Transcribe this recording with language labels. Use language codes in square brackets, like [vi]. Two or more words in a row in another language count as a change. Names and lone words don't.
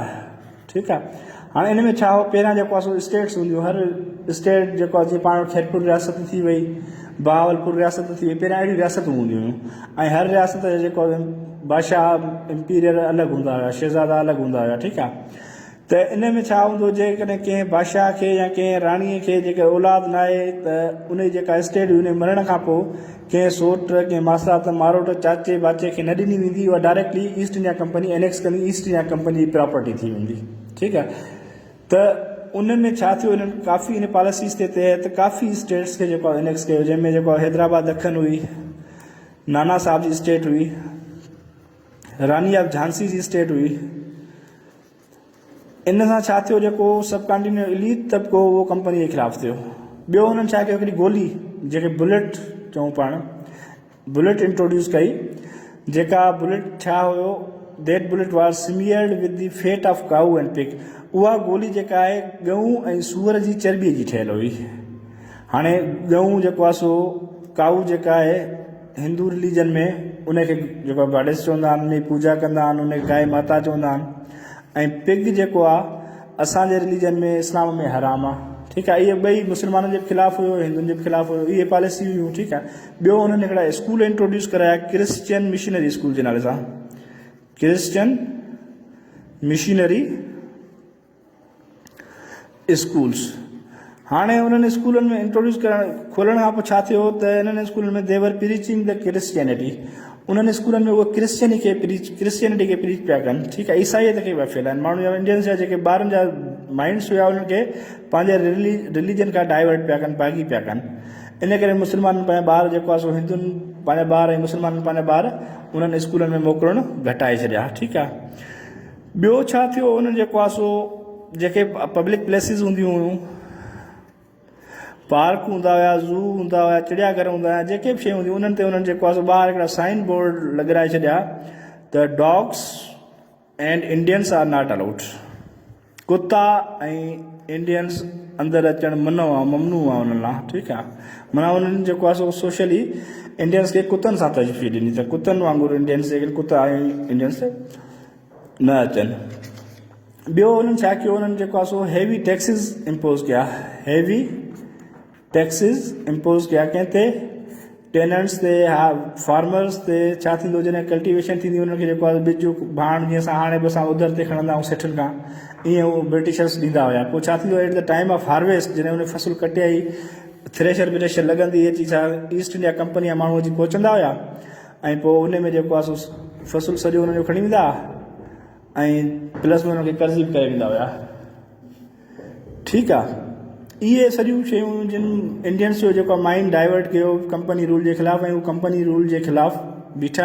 [sd] ठीकु आहे, हाणे इन में छा हो? पहिरियां जेको आहे सो स्टेट्स हूंदियूं, हर स्टेट जेको आहे जीअं पाण खैरपुर रियासत थी वई, बहावलपुर रियासत थी, पहिरियां अहिड़ियूं रियासतूं हूंदियूं हुयूं ऐं हर रियासत जो जेको बादशाह इम्पीरियर अलॻि हूंदा हुया, शहज़ादा अलॻि हूंदा हुया, ठीकु आहे। त इन में छा हूंदो, जेकॾहिं कंहिं बादशाह खे या कंहिं राणीअ खे जेके औलाद न आहे त उन जी जेका स्टेट हुई, उन मरण खां पोइ कंहिं सोट, कंहिं मासात, मारोट, चाचे बाचे खे न ॾिनी वेंदी, उहा डायरेक्टली ईस्ट इंडिया कंपनी एनेक्स कंदी, ईस्ट इंडिया कंपनी जी प्रॉपर्टी थी वेंदी, ठीकु आहे। त उन में छा थियो, इन्हनि काफ़ी इन पॉलिसीज़ जे तहत काफ़ी स्टेट्स खे जेको एनेक्स कयो, जंहिंमें जेको हैदराबाद ॾखण हुई, नाना साहब जी स्टेट हुई, रानी ऑफ झांसी जी स्टेट हुई। इन सां छा थियो, जेको [en] subcontinent elite [sd] तबिको उहो कंपनी जे ख़िलाफ़ु थियो। ॿियो हुननि छा कयो, हिकिड़ी गोली जेके बुलेट चऊं पाण, [en] bullet introduce [sd] कई, जेका बुलेट छा हुयो, [en] That bullet was smeared with the fat of cow and pig. [sd] उहा गोली जेका आहे गऊं ऐं सूअर जी चर्बीअ जी ठहियल हुई। हाणे गऊं जेको आहे सो काऊ जेका आहे हिंदू रिलीजन में उनखे जेको गॉडेस चवंदा आहिनि, उनजी पूजा कंदा आहिनि, उनखे गाय माता चवंदा आहिनि, ऐं पिग जेको आहे असांजे रिलीजन में इस्लाम में हराम आहे, ठीकु आहे। इहे ॿई मुस्लमाननि जे ख़िलाफ़ु हुयो, हिंदुनि जे ख़िलाफ़ु हुयो, इहे पॉलिसी हुयूं, ठीकु आहे। ॿियो हुननि हिकिड़ा स्कूल इंट्रोड्यूस कराया [en] Christian missionary school [sd] जे नाले सां, [en] Christian missionary schools. [sd] हाणे उन्हनि स्कूलनि में इंट्रोड्यूस करण खोलण खां पोइ छा थियो त इन्हनि स्कूलनि में [en] they were preaching the Christianity, [sd] उन्हनि स्कूलनि में उहे क्रिश्चियनिटी खे प्रीच पिया कनि, ठीकु आहे। ईसाईयत खे पिया फैलाइनि, माण्हू जा इंडियंस जा जेके ॿारनि जा माइंड्स हुया उन्हनि खे पंहिंजे रिलीजन खां डाइवर्ट पिया कनि, बाग़ी पिया कनि। इन करे मुस्लमाननि पंहिंजा ॿार जेको आहे सो हिंदुनि पंहिंजा ॿार ऐं मुस्लमाननि पंहिंजा ॿार उन्हनि स्कूलनि में मोकिलणु घटाए छॾिया, ठीकु आहे। ॿियो छा थियो, उन्हनि जेको आहे सो जेके [en] public places [sd] हूंदियूं हुयूं, पार्क हूंदा हुया, ज़ू हूंदा हुया, चिड़ियाघर हूंदा हुया, जेके बि शयूं हूंदियूं उन्हनि ते उन्हनि जेको आहे सो ॿाहिरि हिकिड़ा [en] sign board [sd] लॻाए छॾिया त [en] Dogs and Indians are not allowed. [sd] कुता ऐं इंडियंस अंदरि अचणु ममनू आहे उन्हनि लाइ, ठीकु आहे। माना उन्हनि जेको आहे सो सोशली इंडियंस खे कुतनि सां तजफ़ी ॾिनी त कुतनि वांगुरु इंडियंस जेके कुता ऐं इंडियंस न अचनि। ॿियो उन्हनि छा कयो, उन्हनि जेको आहे सो [en] heavy taxes impose [sd] कया, [en] heavy taxes impose [sd] कया कंहिं ते, टेनेंट्स ते, फार्मर्स ते। छा थींदो, जॾहिं कल्टिवेशन थींदी उन्हनि खे जेको आहे बिजु भाण, जीअं असां हाणे बि असां उधर ते खणंदा आहियूं सेठनि खां, ईअं उहो ब्रिटिशर्स ॾींदा हुया। पोइ छा थींदो, [en] at the time of harvest [sd] जॾहिं उन फसल कटे आई, थ्रेशर व्रेशर लॻंदी, अची छा ईस्ट इंडिया कंपनी जा माण्हू अची पहुचंदा हुया, ऐं पोइ उन में जेको आहे सो फसल सॼो उन्हनि जो खणी वेंदा ऐं प्लस में उन्हनि खे कर्ज़ बि करे वेंदा हुया, ठीकु आहे। इहे सॼियूं शयूं जिन इंडियंस जो जेको [en] mind divert [sd] कयो [en] company rule [sd] जे ख़िलाफ़ु, ऐं उहो [en] company rule [sd] जे ख़िलाफ़ु बीठा।